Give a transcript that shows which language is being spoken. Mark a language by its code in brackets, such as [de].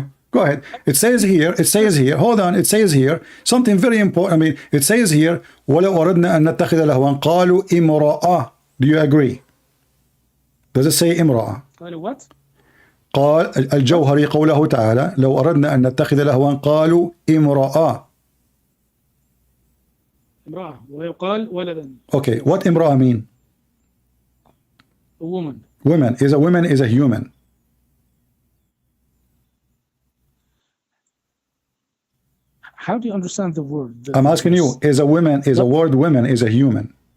[en] Go ahead. It says here, hold on, it says here, something very important. I mean, it says here, [ar] وَلَوْ أَرَدْنَا أَن نَتَّخِذَ لَهْوًا قَالُوا إِمْرَأَةً. [en] Do you agree? Does it say إمرأة? [ar] قالوا what? قال الجوهري قوله تعالى لو أردنا أن نتخذ لهوا قالوا امرأة. امرأة ويقال ولدا. [en] Okay, what امرأة mean? A woman. Woman is a human. How do you understand the word? I'm asking you, a word woman is a human.